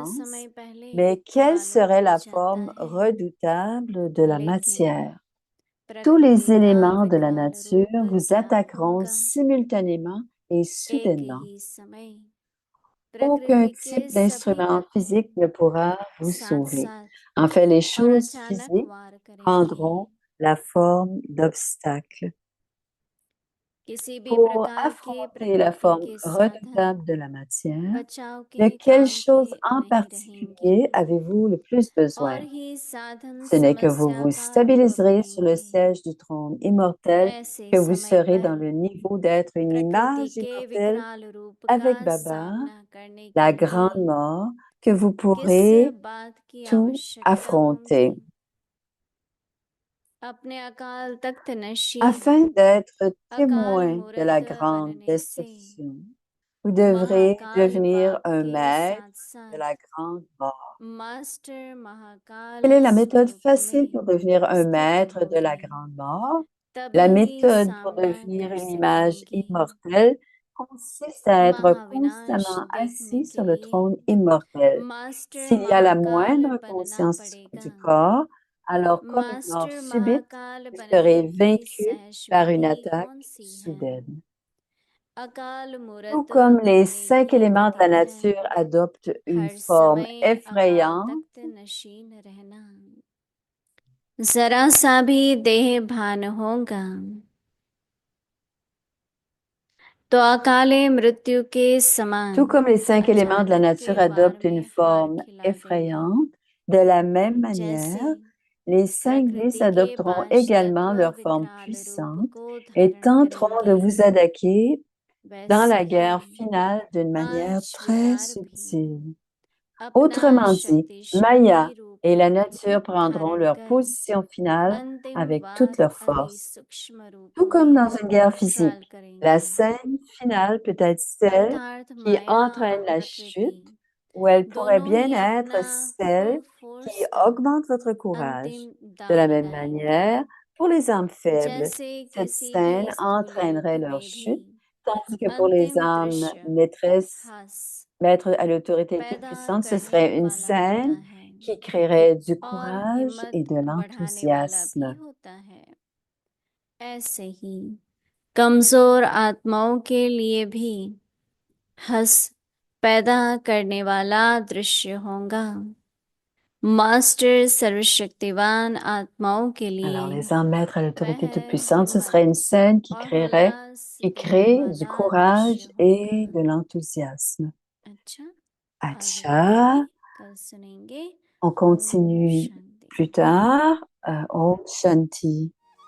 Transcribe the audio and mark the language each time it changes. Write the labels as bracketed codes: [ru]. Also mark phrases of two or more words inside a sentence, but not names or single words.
[fr] l'avance, [hi] समय पहले [fr] mais quelle [hi] मालूम [fr] serait [hi] हो [fr] la [hi] जाता [fr] forme [hi] है, [fr] redoutable de la [hi] लेकिन [fr] matière? Tous [hi] प्रकृति [fr] les [hi] का [fr] éléments de la [hi] विकराल [fr] nature [hi] रूप [fr] vous [hi] क्या [fr] attaqueront [hi] होगा। [fr] simultanément et [hi] एक [fr] soudainement. [hi] ही समय [fr] Aucun [hi] प्रकृति के [fr] type [hi] सभी [fr] d'instrument [hi] तत्व [fr] physique ne pourra vous [hi] साथ [fr] sauver. [hi] साथ [fr] En fait, les [hi] और [fr] choses [hi] अचानक [fr] physiques [hi] वार करेंगे। [fr] prendront la forme d'obstacles. [hi] किसी भी [fr] Pour [hi] प्रकार के [fr] affronter la [hi] प्रकृति [fr] forme [hi] के साधन [fr] redoutable de la matière, [hi] बचाव [fr] de [hi] के [fr] quelle [hi] काम के [fr] chose en [hi] नहीं रहेंगे, [fr] particulier avez-vous le plus besoin? [hi] और ही साधन [fr] Ce n'est que vous [hi] समस्या [fr] vous [hi] का रूप [fr] stabiliserez sur le [hi] बनेंगे। [fr] siège du trône immortel, [hi] ऐसे [fr] que vous [hi] समय [fr] serez dans [hi] पर [fr] le niveau d'être une [hi] प्रकृति [fr] image [hi] के [fr] immortelle [hi] विकराल रूप का [fr] avec Baba, [hi] सामना करने [fr] la [hi] के लिए [fr] grande mort, que vous [hi] किस [fr] pourrez [hi] बात की [fr] tout [hi] आवश्यकता [fr] affronter. [hi] होगी? अपने अकाल तख्त नशी [fr] Afin d'être [hi] अकाल [fr] témoin de la [hi] मूर्त [fr] grande [hi] बनने से [fr] destruction, vous devrez [hi] महाकाल [fr] devenir [hi] पाप [fr] un [hi] के [fr] maître [hi] साथ [fr] de [hi] साथ [fr] la grande mort. [hi] मास्टर [fr] Quelle [hi] महाकाल [fr] est la méthode [hi] स्वरूप [fr] facile [hi] में [fr] pour devenir un [hi] स्थित [fr] maître de la [hi] होंगे, [fr] grande mort? [hi] तभी [fr] La [hi] ही [fr] méthode pour [hi] सामना [fr] devenir [hi] कर [fr] une image [hi] सकेंगे। [fr] immortelle consiste à être [hi] महाविनाश [fr] constamment [hi] देखने [fr] assis [hi] के [fr] sur le [hi] लिए [fr] trône immortel. [hi] मास्टर [fr] S'il y a la [hi] महाकाल [fr] moindre [hi] बनना [fr] conscience [hi] पड़ेगा। [fr] du corps, alors comme une mort [hi] मास्टर [fr] subite, [hi] महाकाल [fr] vous [hi] बनने [fr] serez [hi] की [fr] vaincu [hi] सहज [fr] par une [hi] विधि [fr] attaque [hi] कौन सी है? [fr] soudaine. [hi] अकाल [fr] Tout [hi] मूर्त [fr] comme les [hi] बनने [fr] 5 [hi] की [fr] éléments de la [hi] विधि है, [fr] nature adoptent une [hi] हर [fr] forme [hi] समय अकाल [fr] effrayante, [hi] तख्त नशीन रहना। जरा सा भी देह भान होगा तो अकाले मृत्यु के समान [fr] tout comme les 5 éléments de la [hi] अचानक [fr] nature [hi] के वार [fr] adoptent une [hi] में हार [fr] forme [hi] खिला देगा। [fr] effrayante, de la même [hi] जैसे [fr] manière, les 5 vices [hi] प्रकृति के [fr] adopteront [hi] 5 [fr] également [hi] तत्व [fr] leur forme [hi] विकराल रूप [fr] puissante [hi] को [fr] et [hi] धारण [fr] tenteront de [hi] करेंगे, [fr] vous attaquer dans [hi] वैसे [fr] la [hi] ही [fr] guerre finale d'une manière [hi] 5 [fr] très [hi] विकार भी [fr] subtile. [hi] अपना [fr] Autrement dit, Maya [hi] शक्तिशाली [fr] et [hi] रूप [fr] la nature prendront [hi] धारण [fr] leur [hi] कर [fr] position finale [hi] अंतिम [fr] avec toute [hi] वार [fr] leur [hi] अति [fr] force. [hi] सूक्ष्म रूप [fr] Tout comme [hi] में [fr] dans une guerre [hi] ट्रायल [fr] physique, la [hi] करेंगे। [fr] scène finale peut être celle [hi] अर्थात [fr] qui [hi] माया [fr] entraîne [hi] और [fr] la [hi] प्रकृति [fr] chute, ou elle pourrait [hi] दोनों [fr] bien [hi] ही अपना [fr] être [hi] फुल [fr] celle qui [hi] फोर्स का [fr] augmente votre courage. [hi] अंतिम [fr] De [hi] दांव [fr] la même [hi] लगाएंगे। [fr] manière, pour les âmes faibles, [hi] जैसे [fr] cette [hi] किसी भी [fr] scène [hi] स्थूल युग [fr] entraînerait leur [hi] में भी [fr] chute, tandis que pour les [hi] अंतिम [fr] âmes [hi] दृश्य [fr] maîtresses, [hi] हास [fr] maîtres à l'autorité [hi] पैदा [fr] toute-puissante, ce [hi] करने [fr] serait une [hi] वाला होता [fr] scène [hi] है [fr] qui créerait du [hi] और [fr] courage et [hi] हिम्मत [fr] de [hi] बढ़ाने वाला भी [fr] l'enthousiasme. [hi] होता है। ऐसे ही कमजोर आत्माओं के लिए भी हंस पैदा करने वाला दृश्य होगा। मास्टर सर्वशक्तिवान आत्माओं के [fr] Alors, [hi] लिए [fr] les âmes maîtres à [hi] वह [fr] l'autorité toute-puissante, ce serait [hi] हिम्मत [fr] une scène [hi] और उल्लास [fr] qui [hi] देने [fr] crée du [hi] वाला [fr] courage [hi] दृश्य होगा। [fr] et de l'enthousiasme. [hi] अच्छा, आगे बढ़ेंगे, [fr] Acha, [hi] कल सुनेंगे। [fr] on [hi] ओम [fr] continue [hi] शांति। [fr] plus tard. [hi] ओम शांति.